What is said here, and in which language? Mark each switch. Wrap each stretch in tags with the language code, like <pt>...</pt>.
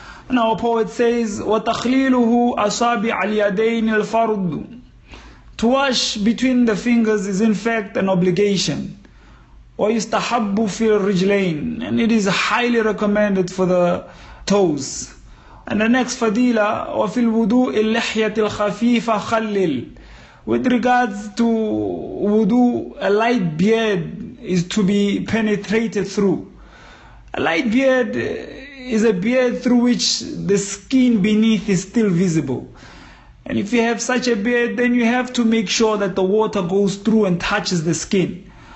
<en>And our poet says,</en> <ar>وَتَخْلِيلُهُ أَصَابِعَ الْيَدَيْنِ الْفَرْضُ.</ar> <en>To wash between the fingers is in fact an obligation.</en> <ar>وَيُسْتَحَبُّ فِي الرِّجْلَيْنِ,</ar> <en>and it is highly recommended for the toes. And the next fadila,</en> <ar>وَفِي الْوُضُوءِ اللِّحْيَةِ الْخَفِيفَ خَلِّلْ.</ar> <en>With regards to wudu, a light beard is to be penetrated through. A light beard is a beard through which the skin beneath is still visible. And if you have such a beard, then you have to make sure that the water goes through and touches the skin.</en>